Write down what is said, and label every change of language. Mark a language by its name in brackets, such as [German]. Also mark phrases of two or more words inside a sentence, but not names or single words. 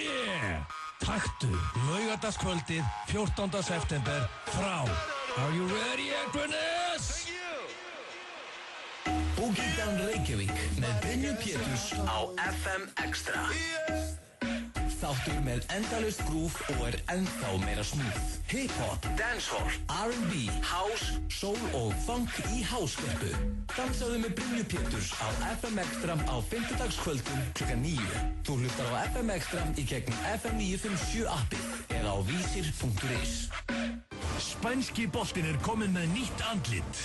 [Icelandic] Taktu laugardagskvöldið 14. september frá [English] Are you ready, [Icelandic] Akraness? Boogie Down Reykjavík með Brynju Péturs á FM Extra. Þáttur með endalaust grúf og er ennþá meira smooth. Hip-hop, dancehall, R&B, house, soul og funk í háskerpu. Dansaðu með Brynju Péturs á FM Extra á 5. klukkan 9. Þú hlustar á FM Extra í gegnum FM 957 appið eða á vísir.is. Spænski boltinn er kominn með nýtt andlit.